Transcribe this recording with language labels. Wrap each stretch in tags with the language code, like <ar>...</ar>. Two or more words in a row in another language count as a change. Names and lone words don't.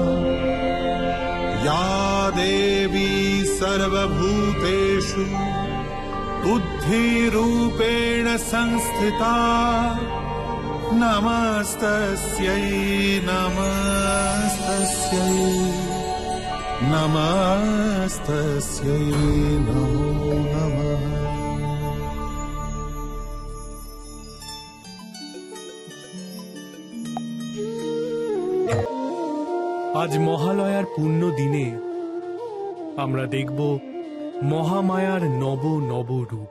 <sa>या देवी सर्वभूतेषु बुद्धिरूपेण संस्थिता, नमस्तस्यै नमस्तस्यै नमस्तस्यै नमो नमः।</sa> <bn>আজ মহালয়ার পুণ্য দিনে আমরা দেখব মহামায়ার নব নব রূপ।</bn>